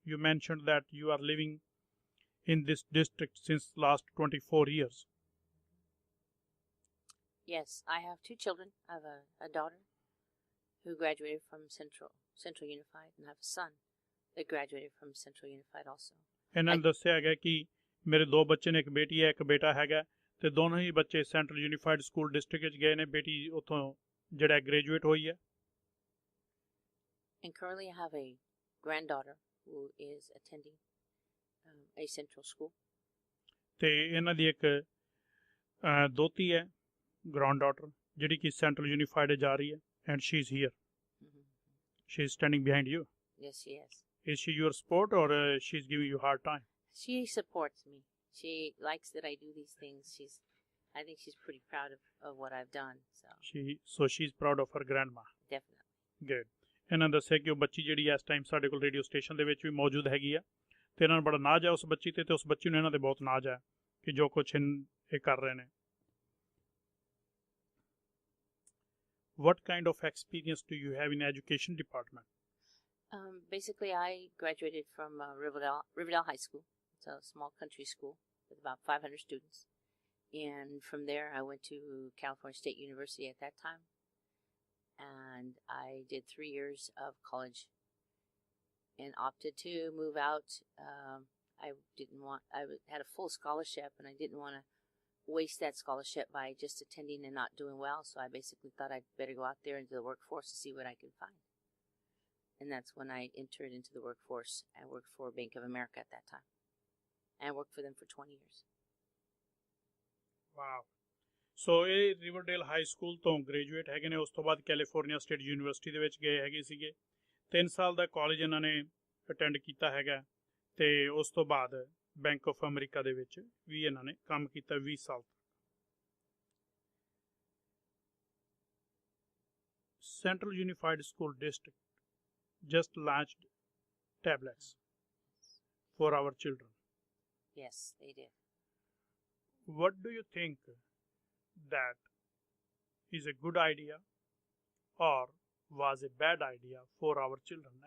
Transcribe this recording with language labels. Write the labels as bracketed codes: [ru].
[en] You mentioned that you are living in this district since last 24 years. Yes, I have 2 children. I have a daughter who graduated from Central Unified, and I have a son They graduated from Central Unified also. [pa] ਇਹਨਾਂ ਨੇ ਦੱਸਿਆ ਹੈਗਾ ਕਿ ਮੇਰੇ 2 ਬੱਚੇ ਨੇ, ਇੱਕ ਬੇਟੀ ਹੈ, ਇੱਕ ਬੇਟਾ ਹੈਗਾ, ਤੇ ਦੋਨੋਂ ਹੀ ਬੱਚੇ ਸੈਂਟਰਲ ਯੂਨੀਫਾਈਡ ਸਕੂਲ ਡਿਸਟ੍ਰਿਕਟ ਵਿੱਚ ਗਏ ਨੇ। ਬੇਟੀ ਉੱਥੋਂ ਜਿਹੜਾ ਗ੍ਰੈਜੂਏਟ ਹੋਈ ਹੈ। [en] And currently I have a granddaughter who is attending a central school. [pa] ਤੇ ਇਹਨਾਂ ਦੀ ਇੱਕ ਦੋਤੀ ਹੈ, ਗ੍ਰੈਂਡ ਡਾਟਰ, ਜਿਹੜੀ ਕਿ ਸੈਂਟਰਲ ਯੂਨੀਫਾਈਡ ਜਾ ਰਹੀ ਹੈ। [en] And she is here, she is standing behind you. Yes, she is. Is she your support or she's giving you a hard time? She supports me. She likes that I do these things. I think she's pretty proud of what I've done. So she's proud of her grandma. Definitely. Good. [pa] ਇਹਨਾਂ ਦੱਸਿਆ ਕਿ ਉਹ ਬੱਚੀ ਜਿਹੜੀ ਇਸ time ਸਾਡੇ ਕੋਲ radio station ਦੇ ਵਿੱਚ ਵੀ ਮੌਜੂਦ ਹੈਗੀ ਆ, ਤੇ ਇਹਨਾਂ ਨੂੰ ਬੜਾ ਨਾਜ਼ ਹੈ ਉਸ ਬੱਚੀ ਤੇ ਉਸ ਬੱਚੀ ਨੂੰ ਇਹਨਾਂ ਤੇ ਬਹੁਤ ਨਾਜ਼ ਹੈ ਕਿ ਜੋ ਕੁਛ ਇਹ ਕਰ ਰਹੇ ਨੇ। [en] What kind of experience do you have in education department? Basically, I graduated from Riverdale High School. It's a small country school with about 500 students. And from there, I went to California State University at that time. And I did 3 years of college and opted to move out. I had a full scholarship, and I didn't want to waste that scholarship by just attending and not doing well. So I basically thought I'd better go out there into the workforce to see what I could find. And that's when I entered into the workforce. I worked for Bank of America at that time. And I worked for them for 20 years. Wow. [pa] So ਇਹ Riverdale high school ਤੋਂ graduate ਹੈਗੇ ਨੇ। ਉਸ ਤੋਂ ਬਾਅਦ California state university ਦੇ ਵਿੱਚ ਗਏ ਹੈਗੇ ਸੀਗੇ। 3 ਸਾਲ ਦਾ ਕਾਲਜ ਇਹਨਾਂ ਨੇ ਅਟੈਂਡ ਕੀਤਾ ਹੈਗਾ, ਤੇ ਉਸ ਤੋਂ ਬਾਅਦ ਬੈਂਕ ਆਫ ਅਮਰੀਕਾ ਦੇ ਵਿੱਚ ਵੀ ਇਹਨਾਂ ਨੇ ਕੰਮ ਕੀਤਾ 20 ਸਾਲ ਤੱਕ। [en] Central unified school district just launched tablets for our children. Yes, they did. What do you think that is a good idea or was a bad idea for our children?